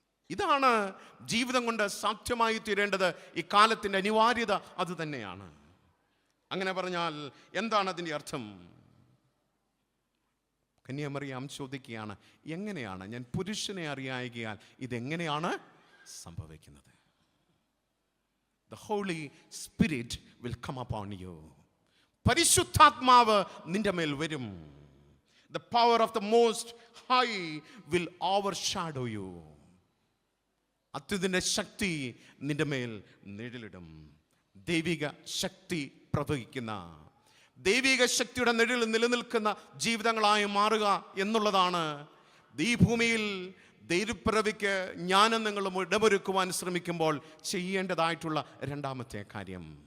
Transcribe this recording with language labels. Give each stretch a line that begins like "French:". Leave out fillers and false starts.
Malayalam: ഇതാണ് ജീവിതം കൊണ്ട് സാധ്യമായി തീരേണ്ടത്. ഈ കാലത്തിൻ്റെ അനിവാര്യത അത് തന്നെയാണ്. അങ്ങനെ പറഞ്ഞാൽ എന്താണ് അതിൻ്റെ അർത്ഥം? കന്യാമറിയാം ചോദിക്കുകയാണ്, എങ്ങനെയാണ് ഞാൻ പുരുഷനെ അറിയായികയാൽ ഇതെങ്ങനെയാണ് സംഭവിക്കുന്നത്?
English: The Holy Spirit will come upon you.
Malayalam: പരിശുദ്ധാത്മാവ് നിന്റെ മേൽ വരും.
English: The power of the Most High will overshadow you.
Malayalam: അത്യുന്നതന്റെ ശക്തി നിന്റെ മേൽ നിഴലിടും. ദൈവിക ശക്തി പ്രവഹിക്കുന്ന, ദൈവിക ശക്തിയുടെ നിഴലിൽ നിലനിൽക്കുന്ന ജീവിതങ്ങളായി മാറുക എന്നുള്ളതാണ് ഈ ഭൂമിയിൽ ദൈവപ്പിറവിക്ക് ഞാനും നിങ്ങളും ഇടമൊരുക്കുവാൻ ശ്രമിക്കുമ്പോൾ ചെയ്യേണ്ടതായിട്ടുള്ള 2ാമത്തെ കാര്യം.